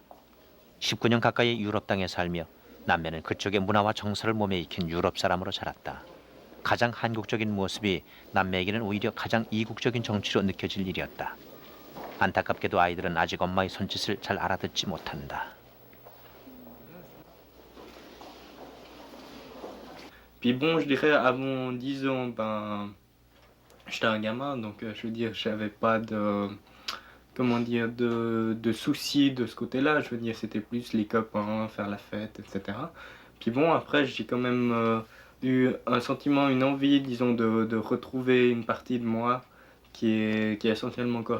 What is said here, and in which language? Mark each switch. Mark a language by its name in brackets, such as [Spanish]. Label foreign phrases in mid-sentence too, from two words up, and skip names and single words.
[Korean] 19년 가까이 유럽 땅에 살며 남매는 그쪽의 문화와 정서를 몸에 익힌 유럽 사람으로 자랐다. 가장 한국적인 모습이 남매에게는 오히려 가장 이국적인 정치로 느껴질 일이었다. 안타깝게도 아이들은 아직 엄마의 손짓을 잘 알아듣지 못한다. [French] Puis bon, je dirais avant 10 ans, ben, j'étais un gamin, donc je veux dire, j'avais pas de, comment dire, de soucis de ce côté-là. Je veux dire, c'était plus les copains, faire la fête, etc. Puis bon, après, j'ai quand même eu un sentiment, une envie, disons, de retrouver une partie de moi qui est essentiellement coréenne.